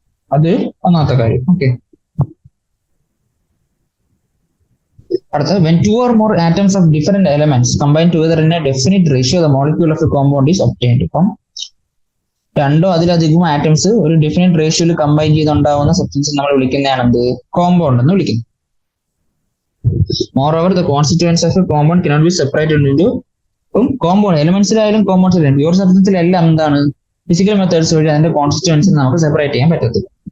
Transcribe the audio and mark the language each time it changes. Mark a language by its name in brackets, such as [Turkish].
[Malayalam] അത് ഒന്നാമത്തെ കാര്യം. ഓക്കെ, അടുത്ത [English] when 2 or more atoms of different elements combine together in a definite ratio the molecule of a compound is obtained. [Malayalam] ഇപ്പം 2 അതിലധികം atoms ഒരു definite റേഷ്യോയിൽ combine ചെയ്തുണ്ടാവുന്ന substance നമ്മൾ വിളിക്കുന്നതാണ് എന്ത്? കോമ്പൗണ്ട് എന്ന് വിളിക്കുന്നത്. [English] Moreover, the constituents of a compound cannot be separated into [Malayalam] compound എലിമെന്റ്സിലായാലും കോമ്പൗണ്ട്സിലായാലും pure സബ്സ്റ്റൻസിലെല്ലാം എന്താണ്? Physical methods വഴി അതിന്റെ കോൺസ്റ്റിറ്റ്യൂവൻസി നമുക്ക് സെപ്പറേറ്റ് ചെയ്യാൻ പറ്റത്തില്ല.